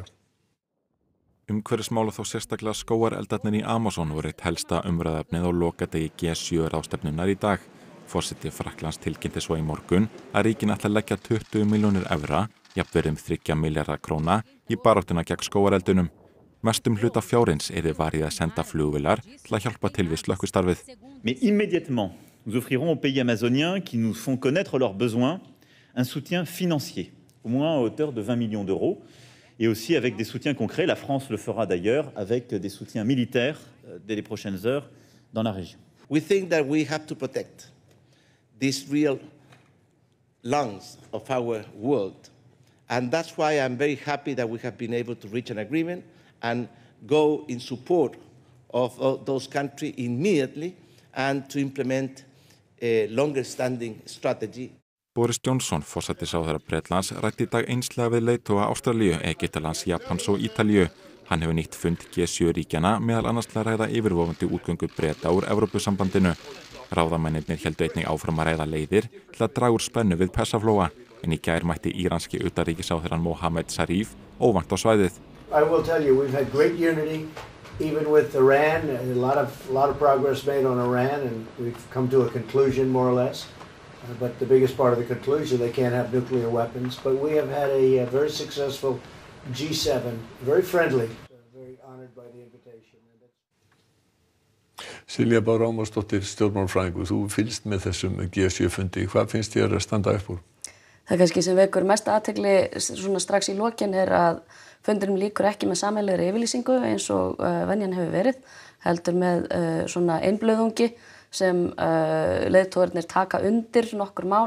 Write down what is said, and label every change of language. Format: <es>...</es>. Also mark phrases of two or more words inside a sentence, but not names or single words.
<is>Umhverfismál og þó sérstaklega skógareldarnir í Amazon voru eitt helsta umræðuefnið á lokadegi G7-ráðstefnunnar í dag. Forseti Frakklands tilkynnti svo í morgun að ríkin ætla að leggja 20 milljónir evra, jafnvirði 3 milljarða króna, í baráttuna gegn skógareldunum. Mestum hluta fjárins yrði varið að senda flugvélar til að hjálpa til við slökkvistarfið.</is> <fr>Mais immédiatement, nous offrirons aux pays amazoniens qui nous font connaître leurs besoins un soutien financier, au moins à hauteur de 20 millions d'euros, et aussi avec des soutiens concrets. La France le fera d'ailleurs avec des soutiens militaires dès les prochaines heures dans la région.</fr> <en>We think that we have to protect these real lungs of our world, and that's why I'm very happy that we have been able to reach an agreement and go in support of those countries immediately and to implement a longer-standing strategy.</en> <is>Boris Johnson, forsætisráðherra Bretlands, ræddi í dag einslega við leiðtoga Ástralíu, Egyptalands, Japans og Ítalíu. Hann hefur nýtt fund G7-ríkjanna meðal annars til að ræða yfirvofandi útgöngu Breta úr Evrópusambandinu. Ráðamennirnir héldu einnig áfram að ræða leiðir til að draga úr spennu við Persaflóa, en í gær mætti íranski utanríkisráðherrann Mohammed Zarif óvænt á svæðið.</is> <en>I will tell you, we've had great unity, even with Iran, and a lot of progress made on Iran, and we've come to a conclusion, more or less. But the biggest part of the conclusion, they can't have nuclear weapons. But we have had a very successful G7, very friendly, very honored by the invitation.</en> <is>Silja Bára Ómarsdóttir, stjórnmálafræðingur, þú fylgst með þessum G7-fundi. Hvað finnst þér að standa upp úr? Það kannski sem vekur mesta athygli svona strax í lokin að fundinum líkur ekki með sameiginlegri yfirlýsingu eins og venjan hefur verið, heldur með svona einblöðungi sem leiðtogarnir taka undir nokkur mál.</is>